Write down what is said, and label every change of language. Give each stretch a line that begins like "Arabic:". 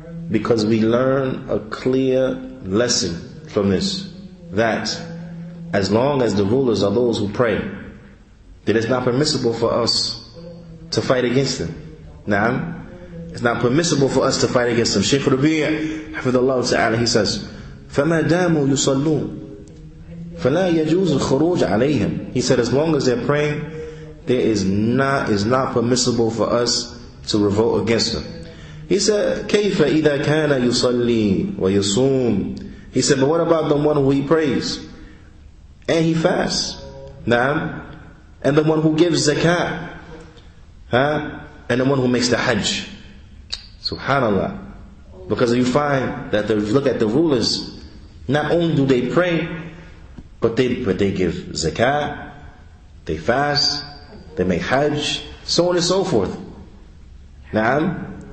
English: Because we learn a clear lesson from this, that as long as the rulers are those who pray, then it's not permissible for us to fight against them. Now, it's not permissible for us to fight against them. Shaykh Rabi' hafidhullah ta'ala, he says,
Arabic: فَمَا دَامُوا يُصَلُّونَ فَلَا يَجُوزُ الْخُرُوجَ عَلَيْهِمْ.
English: He said, as long as they're praying, there is not permissible for us to revolt against them. He said,
Arabic: كَيْفَ إِذَا كَانَ يُصَلِّي وَيُصُومُ.
English: He said, but what about the one who he prays and he fasts? Naam. And the one who gives zakat, and the one who makes the hajj. Subhanallah. Because you find that if you look at the rulers, not only do they pray, but they give zakat, they fast, they make hajj, so on and so forth. Naam.